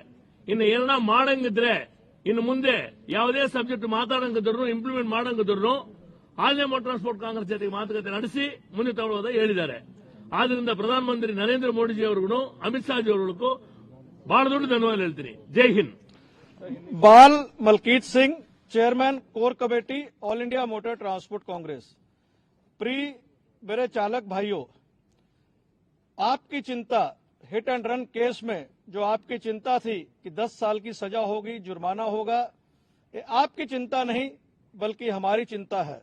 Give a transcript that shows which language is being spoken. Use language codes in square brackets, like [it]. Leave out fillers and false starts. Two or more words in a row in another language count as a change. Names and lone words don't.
[kn] ಇನ್ನು ಏನನ್ನ ಮಾಡಂಗಿದ್ರೆ ಇನ್ನು ಮುಂದೆ ಯಾವುದೇ ಸಬ್ಜೆಕ್ಟ್ ಮಾತಾಡಂಗಿದ್ರು ಇಂಪ್ಲಿಮೆಂಟ್ ಮಾಡಂಗಿದ್ರು ಆಲ್ ಇಂಡಿಯಾ ಮೋಟಾರ್ ಟ್ರಾನ್ಸ್ಪೋರ್ಟ್ ಕಾಂಗ್ರೆಸ್ ಜೊತೆಗೆ ಮಾತುಕತೆ ನಡೆಸಿ ಮುಂದೆ ತಗೊಳ್ಳೋದ ಹೇಳಿದ್ದಾರೆ. ಆದ್ರಿಂದ ಪ್ರಧಾನಮಂತ್ರಿ ನರೇಂದ್ರ ಮೋದಿಜಿ ಅವರಿಗೂ ಅಮಿತ್ ಶಾಜಿ ಅವರಿಗೂ ಬಹಳ ದೊಡ್ಡ ಧನ್ಯವಾದ ಹೇಳ್ತೀನಿ. [hi] जय हिंद. बाल मलकीत सिंह, [en] chairman core committee [hi] ऑल इंडिया मोटर ट्रांसपोर्ट कांग्रेस। मेरे चालक भाइयों, आपकी चिंता [en] hit and run case [hi] में जो आपकी चिंता थी कि 10 साल की सजा होगी, जुर्माना होगा, ये आपकी चिंता नहीं बल्कि हमारी चिंता है।